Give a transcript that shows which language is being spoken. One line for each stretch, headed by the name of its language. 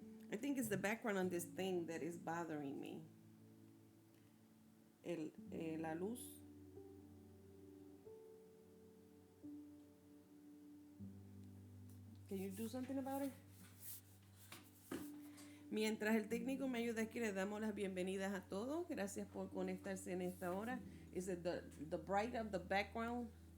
English: I think it's the background on this thing that is bothering me.
Spanish: La luz.
English: Can you do something about it?
Spanish: Mientras el técnico me ayuda aquí, les damos las bienvenidas a todos. Gracias por conectarse en esta hora.
English: Is it the bright of the background?